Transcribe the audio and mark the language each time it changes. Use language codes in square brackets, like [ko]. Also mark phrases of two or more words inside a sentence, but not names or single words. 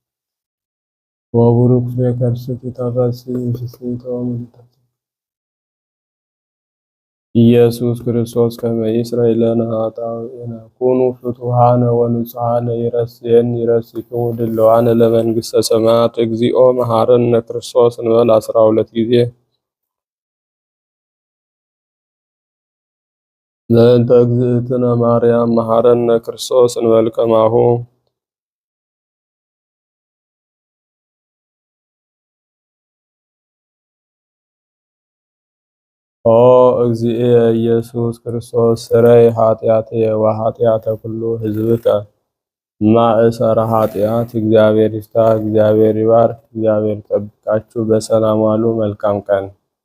[gez] ወቡሩክ ፍሬ ከርሥኪ ተፈሥሒ ፍሥሕት ወምልዕተ ኢየሱስ ክርስቶስ ከመ ይስረይ ለነ ኃጣውኢነ ኩኑ ፍቱሐነ ወንጹሐነ ይረስይክሙ ድሉዋነ ለመንግሥተ ሰማያት። እግዚኦ መሐረነ ክርስቶስ [am] እንበል 12 ጊዜ። [gez] ለእንተ እግዝእትነ ማርያም መሐረነ ክርስቶስ እንበል ከማሁ። ኦ እግዚእየ ኢየሱስ ክርስቶስ ስረይ ኃጢአትየ ወኃጢአተ ኩሉ ሕዝብከ ማእሰረ ኃጢአት። [am] እግዚአብሔር ይፍታ፣ እግዚአብሔር ይባርክ፣ እግዚአብሔር ይጠብቃችሁ። በሰላም ዋሉ። መልካም ቀን